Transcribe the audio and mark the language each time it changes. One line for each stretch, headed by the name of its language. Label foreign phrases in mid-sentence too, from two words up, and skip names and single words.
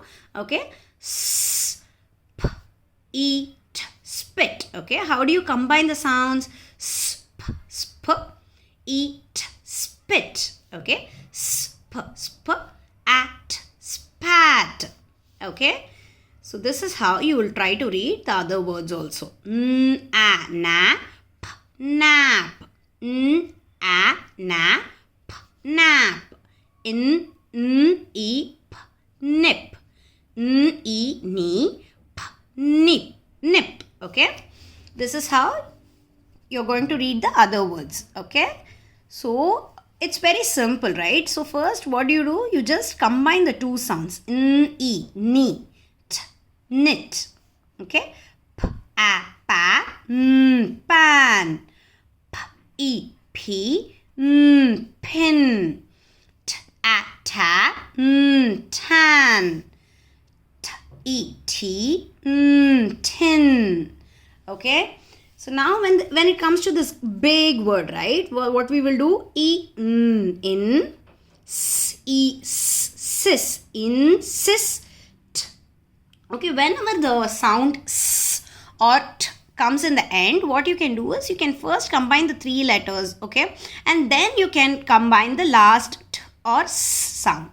English: Okay, eat, spit. Okay, how do you combine the sounds? Eat, spit. Okay, at, spat. Okay, so this is how you will try to read the other words also. Nap, nap. Nap, nap. Nip, nip. Nip, nip. Okay, this is how you're going to read the other words. Okay, so it's very simple, right? So first what do? You just combine the two sounds. Ni, knit. Okay, pa, pan. Pin. Ta, tan. Tin. Okay, so now when it comes to this big word, right, what we will do? In, sis, insist. Okay, whenever the sound s or t comes in the end, what you can do is you can first combine the 3 letters, okay, and then you can combine the last t or s sound.